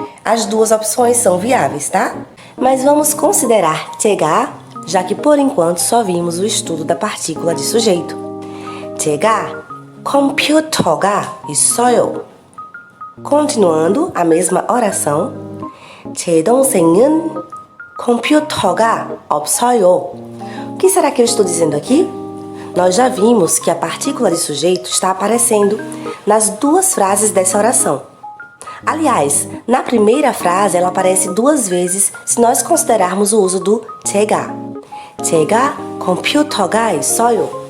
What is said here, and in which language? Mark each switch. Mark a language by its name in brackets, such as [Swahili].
[Portuguese] As duas opções são viáveis, tá? Mas vamos considerar 제가, já que por enquanto só vimos o estudo da partícula de sujeito. [Korean] 제가 컴퓨터가 있어요. [Portuguese] Continuando a mesma oração, [Korean] 제 동생은 컴퓨터가 없어요. [Portuguese] O que será que eu estou dizendo aqui? Nós já vimos que a partícula de sujeito está aparecendo nas duas frases dessa oração. Aliás, na primeira frase ela aparece duas vezes se nós considerarmos o uso do 제가. [Korean] 제가 컴퓨터가 있어요.